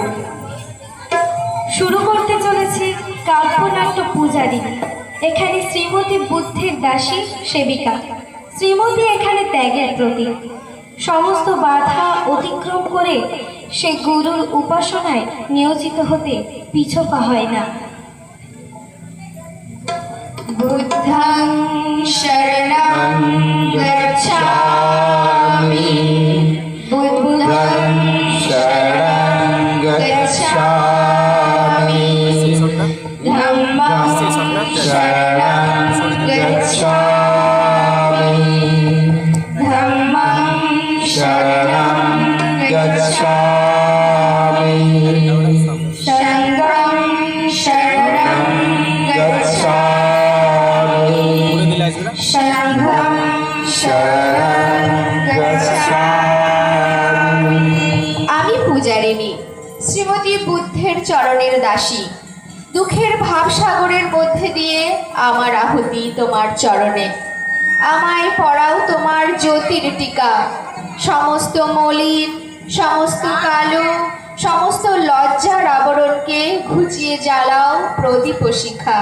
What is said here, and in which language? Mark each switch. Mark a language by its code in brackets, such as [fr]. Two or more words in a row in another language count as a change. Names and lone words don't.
[bn] শুরু করতে চলেছি কাব্যনাট্য পূজারিণী। এখানে শ্রীমতী বুদ্ধের দাসী সেবিকা। শ্রীমতী এখানে ত্যাগের প্রতীক। সমস্ত বাধা অতিক্রম করে সে গুরুর উপাসনায় নিয়োজিত হতে পিছপা হয় না। [pi] বুদ্ধং শরণং গচ্ছামি, বুদ্ধং শরণং গচ্ছামি, ধম্মং শরণং গচ্ছামি, ধম্মং শরণং গচ্ছামি, সংঘং শরণং গচ্ছামি, সংঘং শরণং গচ্ছামি। [bn] আমি পূজারিণী, শ্রীমতী বুদ্ধের চরণের দাসী। দুঃখের ভাবসাগরের মধ্যে দিয়ে আমার আহুতি তোমার চরণে। আমায় পড়াও তোমার জ্যোতির টিকা। সমস্ত মলিন, সমস্ত কালো, সমস্ত লজ্জার আবরণকে ঘুচিয়ে জ্বালাও প্রদীপ শিখা।